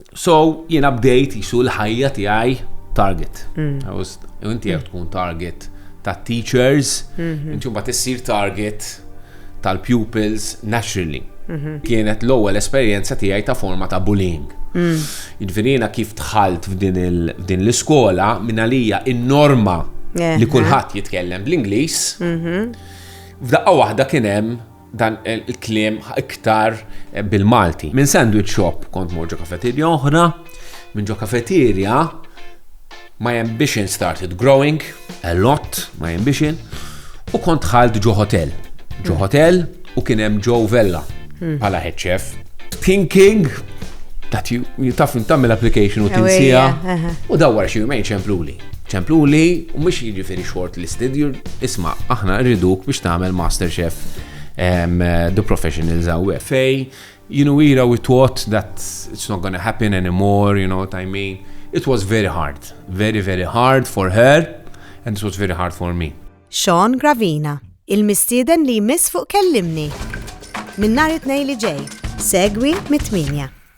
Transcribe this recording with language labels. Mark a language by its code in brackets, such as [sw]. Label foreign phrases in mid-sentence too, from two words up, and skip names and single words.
[mt] So, jiena bdejt jisu l-ħajja tiegħi target. Inti qed tkun target ta' teachers, inti mbagħad issir target tal- [en] pupils naturally. [mt] Kienet l-ewwel esperjenza tiegħi ta' forma ta' bullying. Jiġifieri kif dħalt f'din l-iskola minn għalija in-norma li kulħadd jitkellem bl-Ingliż. F'daqqa waħda kien hemm dan il-kliem iktar bil-Malti. Minn sandwich shop kont mor ġo kafeterja oħra, minn ġo kafeterja [en] my ambition started growing a lot, my ambition, [mt] u kont ħalt ġo hotel. Ġo hotel u kien hemm Joe Vella bħala head chef. [en] Thinking that you [mt] taf tagħmel application u tinsija u dawwar xi jumejn ċempluli u mhux jiġifieri shortlisted, isma' aħna rriduk biex tagħmel [en] master chef the professionals [mt] are fej. [en] Ira, we thought that it's not going to happen anymore, you know what I mean? It was very hard, very, very hard for her, and it was very hard for me. [mt] Sean Gravina, il-mistieden li jmiss fuq Kellymni. Minn nhar it-Tnejn li ġej, segwi mit-8.